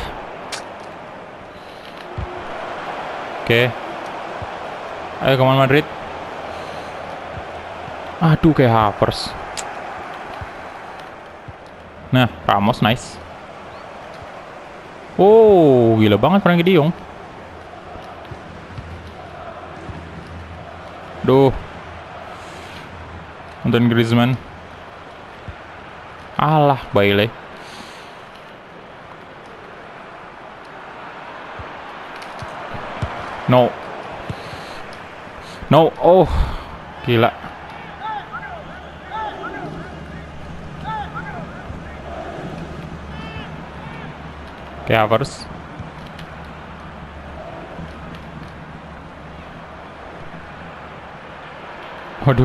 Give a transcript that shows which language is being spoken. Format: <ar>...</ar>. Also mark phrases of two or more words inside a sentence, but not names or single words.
<id>Oke. Ayo kemana Madrid? Aduh, kayak Havertz. Nah, Ramos nice. Oh, gila banget Frenkie de Jong. Duh. Antoine Griezmann. Alah, Bailey. No. No, oh. Gila. Oke, Havertz. Waduh.</id>